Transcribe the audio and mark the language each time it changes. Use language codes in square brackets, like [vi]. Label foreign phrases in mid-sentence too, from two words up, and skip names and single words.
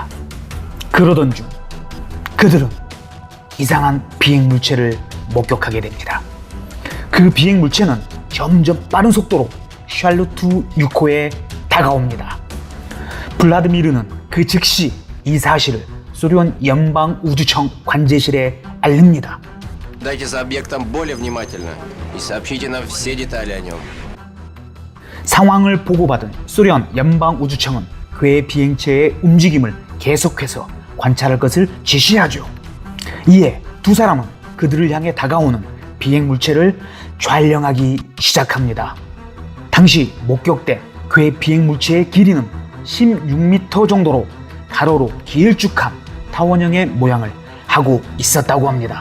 [ko] 그러던 중 그들은 이상한 비행 물체를 목격하게 됩니다. 그 비행 물체는 점점 빠른 속도로 샬루트 6호에 다가옵니다. 블라디미르는 그 즉시 이 사실을 소련 연방우주청 관제실에 알립니다. [ru] Дайте за объектом более внимательно и сообщите нам все детали о нем. [ko] 상황을 보고받은 소련 연방우주청은 그의 비행체의 움직임을 계속해서 관찰할 것을 지시하죠. 이에 두 사람은 그들을 향해 다가오는 비행 물체를 촬영하기 시작합니다. 당시 목격된 그의 비행 물체의 길이는 16m 정도로 가로로 길쭉한 타원형의 모양을 하고 있었다고 합니다.